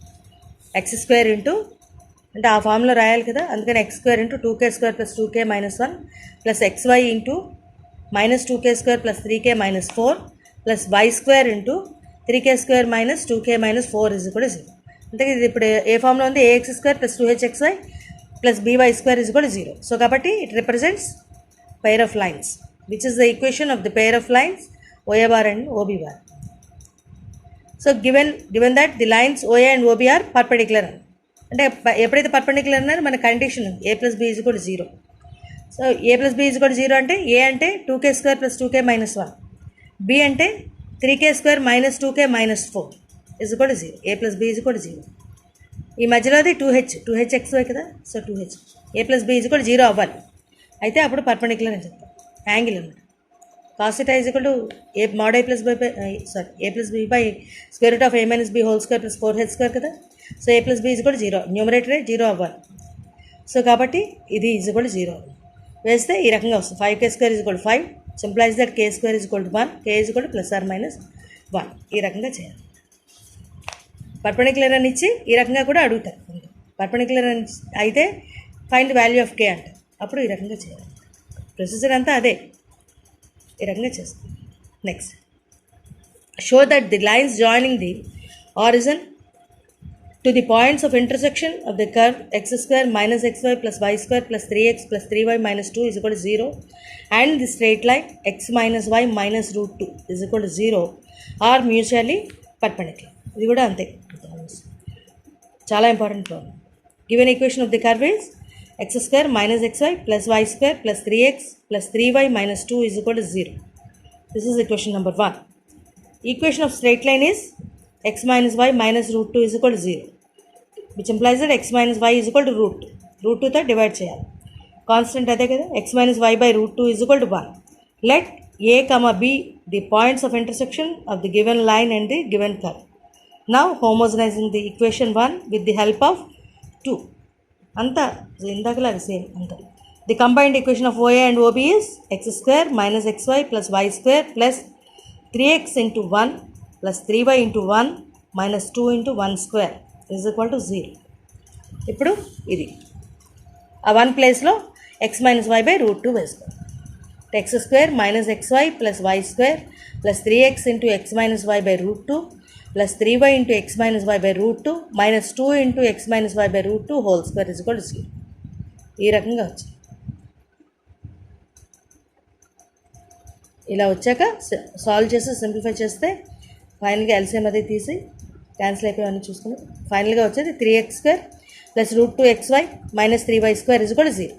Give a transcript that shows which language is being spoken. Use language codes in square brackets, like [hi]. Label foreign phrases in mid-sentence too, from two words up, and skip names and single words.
[te] x² అంటే ఆ ఫామ్లో రాయాలి కదా, అందుకని x² × 2k² + 2k - 1 + xy × -2k² + 3k - 4 + y² × 3k² - 2k - 4 = 0. అంటే ఇది ఇప్పుడు ఏ ఫామ్లో ఉంది, ax² + 2hxy + by² = 0. [en] so కాబట్టి it represents pair of lines which is the equation of the pair of lines OA bar and OB bar. so given that the lines OA and OB are perpendicular, [te] అంటే ఎప్పుడైతే పర్పెండిక్యులర్ అన్నారో మన కండిషన్ a + b = 0. సో a + b = 0 అంటే a అంటే 2k² + 2k - 1, b అంటే 3k² - 2k - 4 = 0. a + b = 0. ఈ మధ్యలోది 2hxy కదా, సో 2h a + b = 0 అవ్వాలి. అయితే అప్పుడు పర్పెండిక్యులర్ అని చెప్తాం, యాంగిల్ అన్నమాట. cos θ = a mod a + b / √a - b² + 4h² కదా, సో a + b = 0, న్యూమరేటరే 0 అవ్వాలి. సో కాబట్టి ఇది = 0 వేస్తే ఈ రకంగా వస్తుంది. 5k² = 5 [en] simplify that [te] k² = 1, k ± 1. ఈ రకంగా చేయాలి. పర్పెండిక్యులర్ అని ఇచ్చి ఈ రకంగా కూడా అడుగుతారు. పర్పెండిక్యులర్ అని అయితే [en] find the value of k [te] అంటారు, అప్పుడు ఈ రకంగా చేయాలి. ప్రొసీజర్ అంతా అదే, ఈ రకంగా చేస్తాం. [en] next, show that the lines joining the origin to the points of intersection of the curve x² - xy + y² + 3x + 3y - 2 = 0 and the straight line x - y - √2 = 0 are mutually perpendicular. [te] ఇది కూడా అంతే, చాలా [en] important problem. given equation of the curve is x² - xy + y² + 3x + 3y - 2 = 0. This is equation number 1. Equation of straight line is x - y - √2 = 0, which implies that x - y = √2తో [te] డివైడ్ చేయాలి. కాన్స్టెంట్ అదే కదా, x - y / √2 = 1. [en] Let a, b the points of intersection of the given line and the given curve. Now homogenizing the equation 1 with the help of 2. [te] అంతా ఇందాకలాగా సేమ్ అంతా. [en] the combined equation of OA and OB is x² - xy + y² + 3x × 1 + 3y × 1 - 2 × 1² = 0. [te] ఇప్పుడు ఇది ఆ 1 ప్లేస్లో x - y / √2 వేసుకోవాలి. x² - xy + y² + 3x × x - y / √2 + 3y × x - y / √2 - 2 × x - y / √2 2 = 0. ఈ రకంగా వచ్చింది. ఇలా వచ్చాక సాల్వ్ చేసి సింప్లిఫై చేస్తే ఫైనల్గా ఎల్సిఎం అది తీసి క్యాన్సిల్ అయిపోయామని చూసుకుని ఫైనల్గా వచ్చేది 3x² + √2xy - 3y² = 0.